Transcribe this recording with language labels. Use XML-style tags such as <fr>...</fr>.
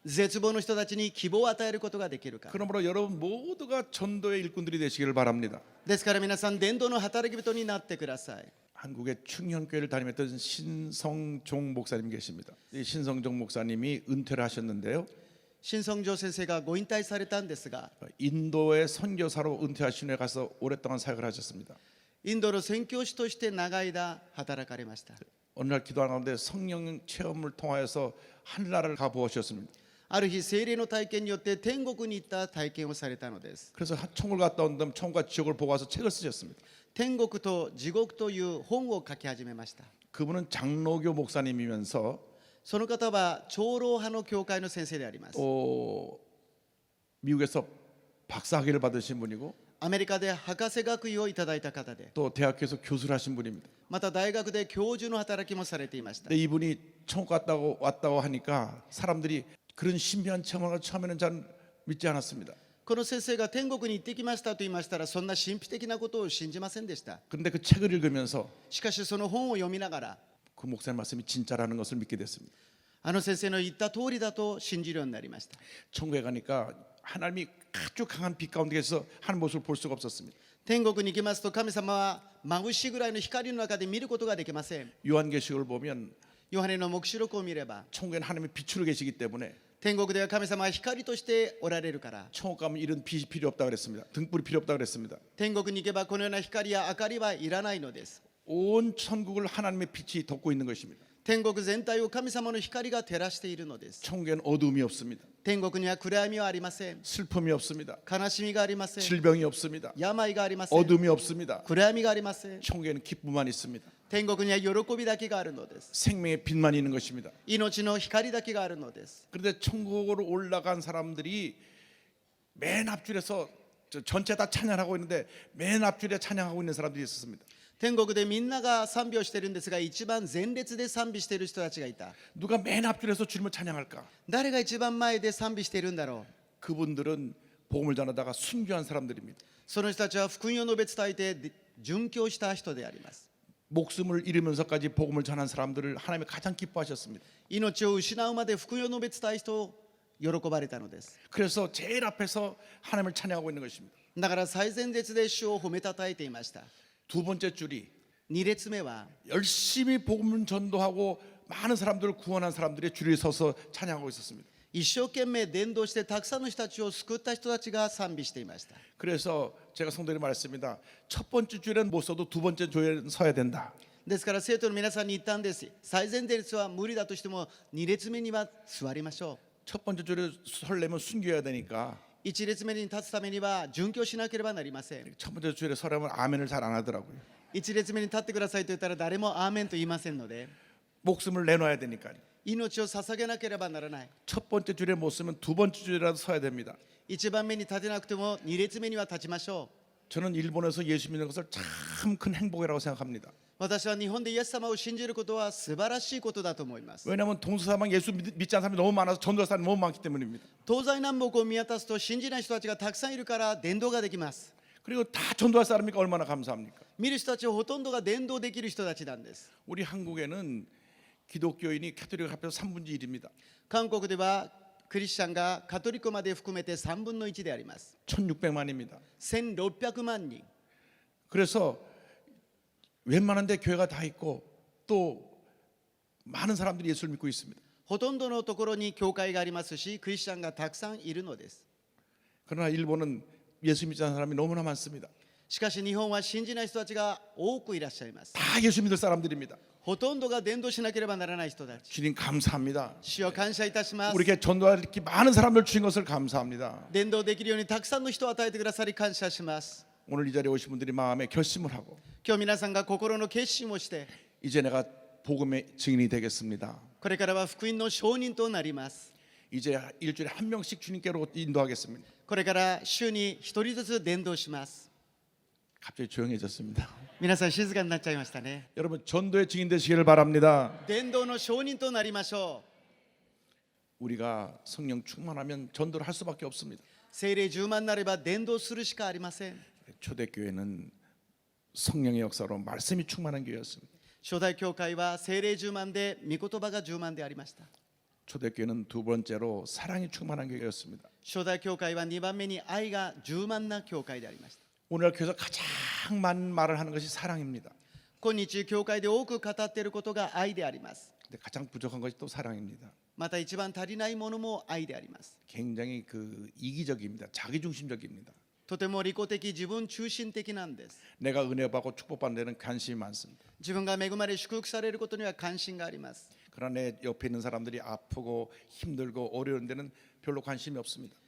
<ja>絶望の人たちに希望を与えることができるから。</ja> <ko>그러므로 여러분 모두가 전도의 일꾼들이 되시기를 바랍니다.</ko> <ja>ですから皆さん伝道の働き人になってください。</ja> <ko>한국의 충현교회를 다니던 신성종 목사님 계십니다. 이 신성종 목사님이 은퇴를 하셨는데요.</ko> <ja>新성조先生がご引退されたんですが、</ja> <ko>인도의 선교사로 은퇴하신 후에 가서 오랫동안 사역을 하셨습니다.</ko> <ja>インドの宣教師として長い間働かれました。</ja> <ko>어느 날 기도하는 가운데 성령 체험을 통하여서 하늘나라를 가보셨습니다.</ko> <ja>ある日聖霊の体験によって天国に行った体験をされたのです。</ja> <ko>그래서 천국을 갔다 온 다음 천국과 지옥을 보고 와서 책을 쓰셨습니다.</ko> <ja>天国と地獄という本を書き始めました。</ja> <ko>그분은 장로교 목사님이면서</ko> <ja>その方は長老派の教会の先生であります。</ja> <ko>또 미국에서 박사학위를 받으신 분이고</ko> <ja>アメリカで博士学位をいただいた方で、</ja> <ko>또 대학교에서 교수를 하신 분입니다.</ko> <ja>また大学で教授の働きもされていました。</ja> <ko>근데 이분이 천국 왔다고 하니까 사람들이 그런 신비한 체험을 처음에는 잘 믿지 않았습니다.</ko> <ja>この先生が天国に行ってきましたと言いましたら、そんな神秘的なことを信じませんでした。</ja> <ko>그런데 그 책을 읽으면서</ko> <ja>しかしその本を読みながら、</ja> <ko>그 목사님 말씀이 진짜라는 것을 믿게 됐습니다.</ko> <ja>あの先生の言った通りだと信じるようになりました。</ja> <ko>천국에 가니까 하나님이 아주 강한 빛 가운데서 하는 모습을 볼 수가 없었습니다.</ko> <ja>天国に行きますと神様は眩しいぐらいの光の中で見ることができません。</ja> <ko>요한계시록을 보면</ko> <ja>ヨハネの黙示録を見れば、</ja> <ko>천국에는 하나님이 빛으로 계시기 때문에</ko> <ja>天国では神様は光としておられるから、</ja> <ko>천국 가면 이런 빛이 필요 없다 그랬습니다. 등불이 필요 없다 그랬습니다.</ko> <ja>天国に行けばこのような光や明かりはいらないのです。</ja> <ko>온 천국을 하나님의 빛이 덮고 있는 것입니다.</ko> <ja>天国全体を神様の光が照らしているのです。</ja> <ko>천국에는 어둠이 없습니다.</ko> <ja>天国には暗闇はありません。</ja> <ko>슬픔이 없습니다.</ko> <ja>悲しみがありません。</ja> <ko>질병이 없습니다.</ko> <ja>病がありません。</ja> <ko>어둠이 없습니다.</ko> <ja>暗闇がありません。</ja> <ko>천국에는 기쁨만 있습니다.</ko> <ja>天国には喜びだけがあるのです。</ja> <ko>생명의 빛만 있는 것입니다.</ko> <ja>命の光だけがあるのです。</ja> <ko>그런데 천국으로 올라간 사람들이 맨 앞줄에서 전체 다 찬양하고 있는데 맨 앞줄에 찬양하고 있는 사람들이 있었습니다.</ko> <ja>天国でみんなが賛美をしているんですが、一番前列で賛美している人たちがいた。</ja> <ko>누가 맨 앞줄에서 주님을 찬양할까?</ko> <ja>誰が一番前で賛美しているんだろう。</ja> <ko>그분들은 복음을 전하다가 순교한 사람들입니다.</ko> <ja>その人たちは福音を述べ伝えて殉教した人であります。</ja> <ko>목숨을 잃으면서까지 복음을 전한 사람들을 하나님이 가장 기뻐하셨습니다.</ko> <ja>命を失うまで福音を述べ伝える人を喜ばれたのです。</ja> <ko>그래서 제일 앞에서 하나님을 찬양하고 있는 것입니다.</ko> <ja>だから最前列で主を褒めたたえていました。</ja> <ko>두 번째 줄이</ko> <ja>2列目は</ja> <ko>열심히 복음을 전도하고 많은 사람들을 구원한 사람들이 줄에 서서 찬양하고 있었습니다.</ko> <ja>一生懸命伝道してたくさんの人たちを救った人たちが賛美していました。</ja> <ko>그래서 제가 성도들이 말했습니다. 첫 번째 줄에는 못 서도 두 번째 줄에는 서야 된다.</ko> <ja>ですから生徒の皆さんに言ったんです。最前列は無理だとしても2列目には座りましょう。</ja> <ko>첫 번째 줄에 설려면 순교해야 되니까</ko> <ja>一列目に立つためには殉教しなければなりません。</ja> <ko>첫 번째 주일에 설하면 아멘을 잘 안 하더라고요.</ko> <ja>一列目に立ってくださいと言ったら誰もアーメンと言いませんので、</ja> <ko>목숨을 내놔야 되니까요.</ko> <ja>命を捧げなければならない。</ja> <ko>첫 번째 줄에 못 쓰면 두 번째 줄이라도 서야 됩니다.</ko> <ja>一番目に立てなくても二列目には立ちましょう。</ja> <ko>저는 일본에서 예수 믿는 것을 참 큰 행복이라고 생각합니다.</ko> <ja>私は日本でイエス様を信じることは素晴らしいことだと思います。</ja> <ko>왜냐하면 동서사방 예수 믿지 않는 사람이 너무 많아서 전도할 사람이 너무 많기 때문입니다.</ko> <ja>東西南北を見渡すと信じない人たちがたくさんいるから伝道ができます。</ja> <ko>그리고 다 전도할 사람이니까 얼마나 감사합니까?</ko> <ja>見る人たちほとんどが伝道できる人たちなんです。</ja> <ko>우리 한국에는 기독교인이 캐톨릭 합해서 3분의 1입니다.</ko> <ja>韓国ではクリスチャンがカトリックまで含めて3分の1であります。</ja> <ko>1600만입니다.</ko> <ja>1600万人。</ja> <ko>그래서 웬만한 데 교회가 다 있고 또 많은 사람들이 예수를 믿고 있습니다.</ko> <ja>ほとんどのところに教会がありますし、クリスチャンがたくさんいるのです。</ja> <ko>그러나 일본은 예수 믿지 않는 사람이 너무나 많습니다.</ko> <ja>しかし日本は信じない人たちが多くいらっしゃいます。</ja> <ko>다 예수 믿을 사람들입니다.</ko> <ja>ほとんどが伝道しなければならない人たち。</ja> <ko>주님 감사합니다.</ko> <ja>主を感謝いたします。</ja> <ko>우리에게 전도할 이렇게 많은 사람들 주신 것을 감사합니다.</ko> <ja>伝道できるようにたくさんの人を与えてくださり感謝します。</ja> <ko>오늘 이 자리에 오신 분들이 마음에 결심을 하고</ko> <ja>今日皆さんが心の決心をして、</ja> <ko>이제 내가 복음의 증인이 되겠습니다.</ko> <ja>これからは福音の証人となります。</ja> <ko>이제 일주일에 한 명씩 주님께로 인도하겠습니다.</ko> <ja>これから週に一人ずつ伝道します。</ja> <ko>갑자기 조용해졌습니다.</ko> <ja>皆さん静かになっちゃいましたね。</ja> <ko>여러분 전도의 증인 되시기를 바랍니다.</ko> <ja>伝道の証人となりましょう。</ja> <ko>우리가 성령 충만하면 전도를 할 수밖에 없습니다.</ko> <ja>聖霊充満になれば伝道するしかありません。</ja> <ko>초대교회는 성령의 역사로 말씀이 충만한 교회였습니다.</ko> <ja>初代教会は聖霊充満で御言葉が充満でありました。</ja> <ko>초대교회는 두 번째로 사랑이 충만한 교회였습니다.</ko> <ja>初代教会は2番目に愛が充満な教会でありました。</ja> <ko>오늘 교회에서 가장 많은 말을 하는 것이 사랑입니다.</ko> <ja>今日教会で多く語っていることが愛であります。</ja> <ko>근데 가장 부족한 것이 또 사랑입니다.</ko> <ja>また一番足りないものも愛であります。</ja> <ko>굉장히 이기적입니다. 자기중심적입니다.</ko> <ja>とても利己的、自分中心的なんです。</ja> <ko>내가 은혜받고 축복받는 데는 관심이 많습니다.</ko> <ja>自分が恵まれ祝福されることには関心があります。</ja> <ko>그러나 내 옆에 있는 사람들이 아프고 힘들고 어려운 데는 별로 관심이 없습니다.</ko>